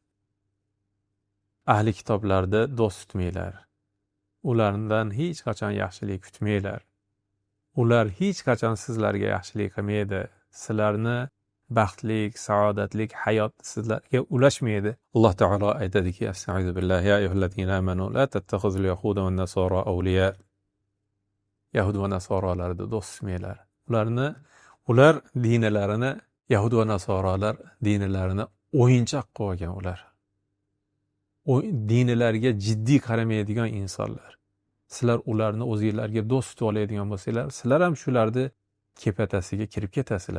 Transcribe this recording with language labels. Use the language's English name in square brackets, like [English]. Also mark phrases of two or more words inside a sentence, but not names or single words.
[Uzbek] Ahli kitoblarda do'st tutmanglar. Ulardan hech qachon yaxshilik kutmanglar. Ular hech qachon sizlarga yaxshilik qilmaydi. Sizlarni baxtlik, saodatlik hayot sizlarga ulashmaydi. Alloh taolo aytadiki: [Arabic] "أستغفر بالله يا أيها الذين آمنوا لا تتخذوا اليهود والنصارى أولياء." [Uzbek] Yahud va nasoralarni do'st tutmanglar. Ular dinlarini, Yahud va nasoralar dinlarini o'yinchoq qilib olgan ular. Dinlarga jiddiy qaramaydigan insonlar. Sizlar ularni o'zingizlarga do'st tutib oladigan bo'lsanglar, sizlar ham shularni kepatasiga kirib ketasizlar.